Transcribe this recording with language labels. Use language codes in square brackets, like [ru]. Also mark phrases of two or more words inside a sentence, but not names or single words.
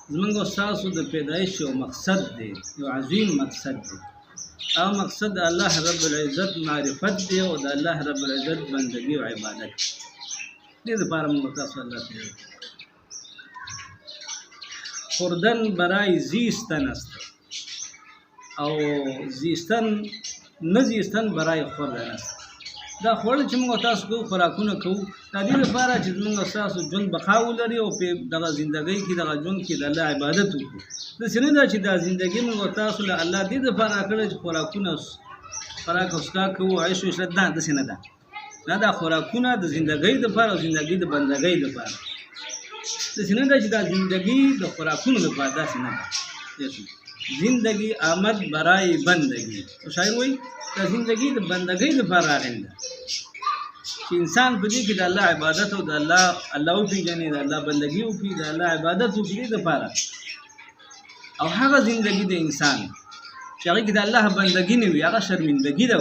[ps] زمونږ او ستاسو د پیدایش یو مقصد دی، یو عظیم مقصد دی. هغه مقصد د الله رب العزت معرفت دی او د الله رب العزت بندګي او عبادت. دې لپاره موږ تاسو الله ته [fa] خوردن برای زیستن است او زیستن نه زیستن برای خوردن است. [ps] دا خوړل چې موږ تاسو کوو، خوراکونه کوو، د دې لپاره چې موږ تاسو ژوند بقا ولري او په دغه ژوندۍ کې دغه ژوند کې د الله عبادت وکړو. داسې نه ده چې دا ژوندګي موږ تاسو له الله دې لپاره کړی چې خوراکونه خوراک او څښاک کوو، عیش او عشرت. داسې نه ده. دا خوراکونه د ژوندګۍ لپاره او ژوندګي د بندګۍ لپاره. داسې نه ده چې دا ژوندګي د خوراکونو لپاره. داسې نه ده. [fa] زندگی آمد برای بندگی. [ps] شاعر وایي دا زندگی د بندګۍ لپاره راغلی ده چې انسان په دې کې د الله عبادت او د الله وپېژني، د الله بندګي وکړي، د الله عبادت وکړي دپاره. او هغه زندگی د انسان چې هغې کې د الله بندګي نه وي، هغه شرمندګي ده.